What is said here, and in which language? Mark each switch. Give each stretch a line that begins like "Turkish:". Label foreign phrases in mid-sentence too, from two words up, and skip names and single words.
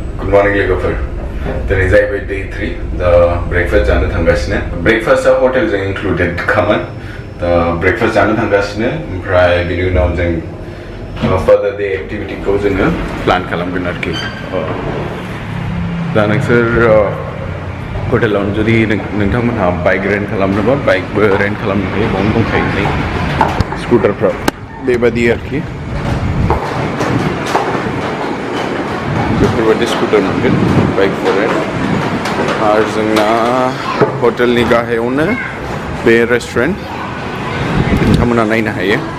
Bodo: morning लोगोफोर दिनै जाहैबाय day 3 दा breakfast जानो थांगासिनो breakfastआ हटेलजों included खामोन दा breakfast जानो थांगासिनो ओमफ्राय बिनि उनाव जों
English: further day activity-
Bodo: खौ जोङो plan खालामगोन आरोखि दा नोंसोर हटेलाव जुदि नोंथांमोनहा बाइक रेन्ट खालामनोबा बाइकबो रेन्ट खालामनो हायो बावनो दंखायो नै स्कुटारफ्रा बेबादि आरोखि बेफोरबायदि स्कुटार मोनगोन
English: bike for rent
Bodo: आरो जोंना हटेलनि गाहायावनो बे रेस्टुरेन्ट नोंथांमोनहा नायनो हायो